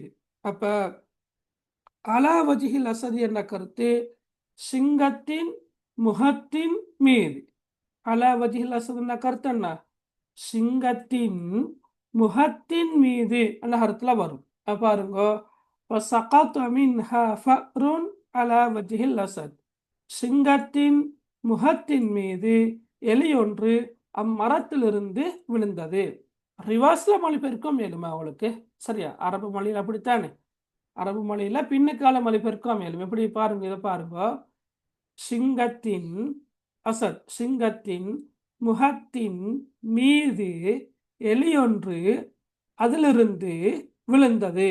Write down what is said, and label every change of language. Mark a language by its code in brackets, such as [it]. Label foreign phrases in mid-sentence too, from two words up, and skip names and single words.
[ta] அப்ப [ar] على وجه الأسد [ta] என்ற கருத்து சிங்கத்தின் முகத்தின் மீது. [ar] على وجه [ta] அஸதுன்னா கருத்து என்ன, சிங்கத்தின் முகத்தின் மீது அந்த கருத்துல வரும். பாருங்க, [ar] وَسَقَطَ مِنْهَا فَأْرٌ عَلَى وَجْهِ الْأَسَدِ [ta] சிங்கத்தின் முகத்தின் மீது எலி ஒன்று அம்மரத்திலிருந்து விழுந்தது. ரிவர்ஸ்ல மொழிபெயர்க்கும் மேலுமா அவளுக்கு? சரியா? அரபு மொழியில் அப்படித்தானே, அரபு மொழியில பின்னுக்கால மொழிபெயர்க்கும் மேலும். எப்படி பாருங்க, இதை பாருங்க. சிங்கத்தின் அசத், சிங்கத்தின் முகத்தின் மீது எலி ஒன்று அதிலிருந்து விழுந்தது.